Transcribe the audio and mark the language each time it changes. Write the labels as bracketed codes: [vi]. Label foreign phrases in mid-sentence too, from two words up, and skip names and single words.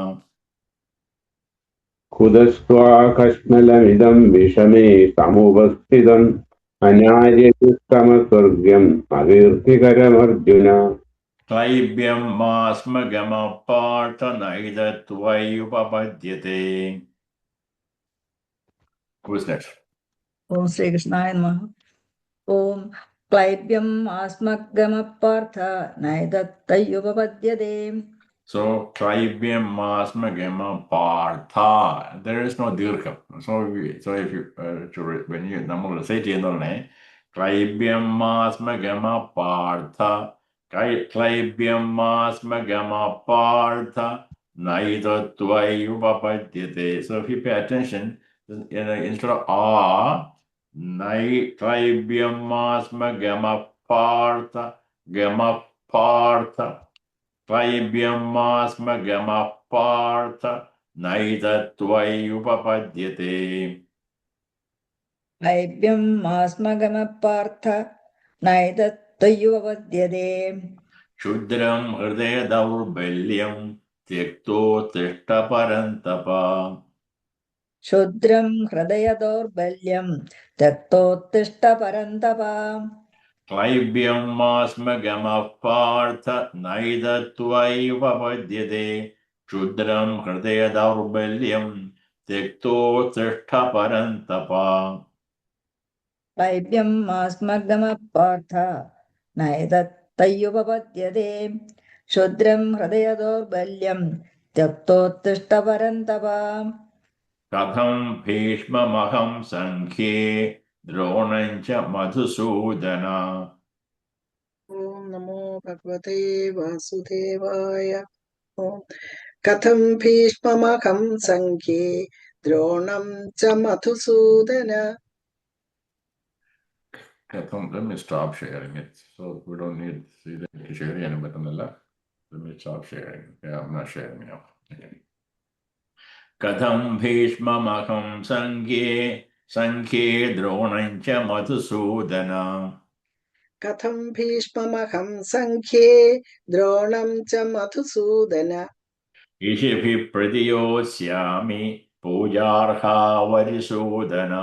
[sa] കുതസ്ത്വാ കശ്മലമിദം വിഷമേ സമുപസ്ഥിതം. അനാര്യജുഷ്ടമസ്വർഗ്യം അകീർത്തികരമർജുന. ക്ലൈബ്യം മാസ്മഗമപാർത്ഥ നൈതത്വയുപപദ്യത്തെ. [en] Who's next? [sa] ഓം ശ്രീകൃഷ്ണായ നമഃ. ഓം ക്ലൈബ്യം ആസ്മഗമപാർത്ഥ നൈതത്തയ്യുപപദ്യതേ. So Tribhyam Masmagama Partha. [en] There is no dirgham. So if you when you നമ്മൾ say ചെയ്യുന്നതന്നെ [sa] Tribhyam Masmagama Partha. Tribhyam Masmagama Partha Naidattvayupapadyate. [en] So if you pay attention, instead of [sa] Tribhyam Masmagama Partha Gama Partha. Tribhyam masmagama partha naitattvayupapadyate. ക്ലൈബ്യം ആസ്മഗമപാർത്ഥ നൈതത്തയ്യുപപദ്യതേ. Shudram hridaya daurbalyam tyakto tishta parantapa. ക്ഷുദ്രം ഹൃദയദൗർബല്യം ത്യക്തോത്തിഷ്ഠ പരന്തപ. Klaibyam masmagama partha naitattvayupapadyate. Shudram hridaya daurbalyam tyakto tishta parantapa. ക്ലൈബ്യം ആസ്മഗമപാർത്ഥ നൈതത്തയ്യുപപദ്യതേ. ക്ഷുദ്രം ഹൃദയദൗർബല്യം त्यक्तोत्तिष्ठ परन्तप। कथं भीष्ममहं सङ्ख्ये द्रोणं च मधुसूदन। ॐ नमो भगवते वासुदेवाय। ॐ कथं भीष्ममहं सङ्ख्ये द्रोणं च मधुसूदन। Katham, [en] let me stop sharing it. So we don't need to share any bit on the left. Let me stop sharing. Yeah, I'm not sharing now. Okay. [sa] Katham Bhishmamaham Sankhye Dronam cha Madhusudana. कथं भीष्ममहं सङ्ख्ये द्रोणं च मधुसूदन। Ishibhi Pradiyoshyami Pujarha Varisudana.